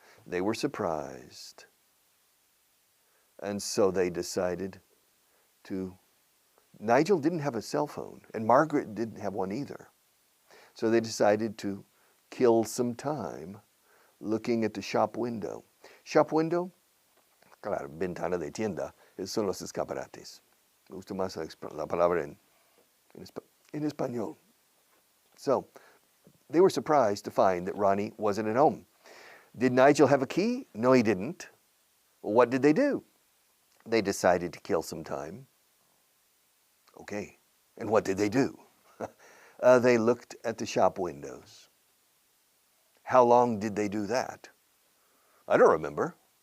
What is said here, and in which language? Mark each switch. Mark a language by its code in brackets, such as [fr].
[en] They were surprised. And so they decided Nigel didn't have a cell phone, and Margaret didn't have one either. So they decided to kill some time looking at the shop window. [es] Shop window, claro, ventana de tienda, son los escaparates. Me gusta más la palabra en español. [en] So, they were surprised to find that Ronnie wasn't at home. Did Nigel have a key? No, he didn't. Well, what did they do? They decided to kill some time. Okay, and what did they do? They looked at the shop windows. How long did they do that? I don't remember.